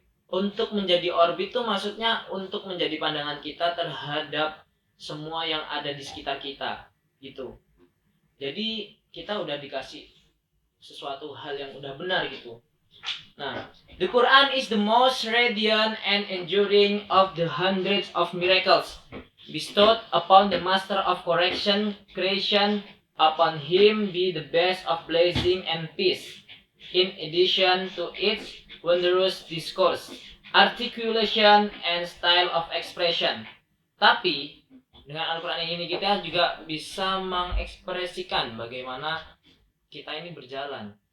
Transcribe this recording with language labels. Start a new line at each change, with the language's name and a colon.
Indonesian: Untuk menjadi orbit tuh maksudnya untuk menjadi pandangan kita terhadap semua yang ada di sekitar kita gitu. Jadi kita udah dikasih sesuatu hal yang udah benar gitu.
English: Nah, the Quran is the most radiant and enduring of the hundreds of miracles bestowed upon the master of correction, creation. Upon him be the best of blessing and peace. In addition to its wondrous discourse, articulation, and style of expression.
Indonesian: Tapi dengan Al-Quran ini kita juga bisa mengekspresikan bagaimana kita ini berjalan.